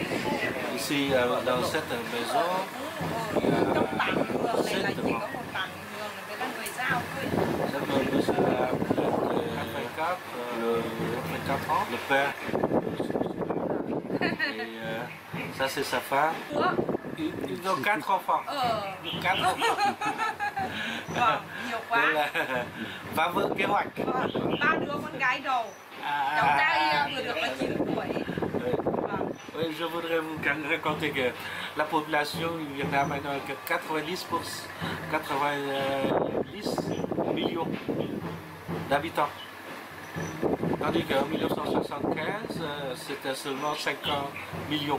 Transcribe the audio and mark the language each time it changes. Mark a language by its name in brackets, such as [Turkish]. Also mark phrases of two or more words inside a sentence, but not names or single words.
[French] Ici, dans cette maison, il y a 7 membres. Le 24 ans, le père. Et ça c'est sa femme. Ils ont 4 enfants. 4 enfants. [Vietnamese] Vâng, nhiều quá. Nên là phá vỡ kế hoạch. Vâng, 3 đứa con gái đầu. Cháu trai vừa được là 9 tuổi. Vâng. [French] Oui, je voudrais vous raconter que la population du Vietnam est que 90 millions d'habitants. Tandis qu'en 1975, c'était seulement 50 millions.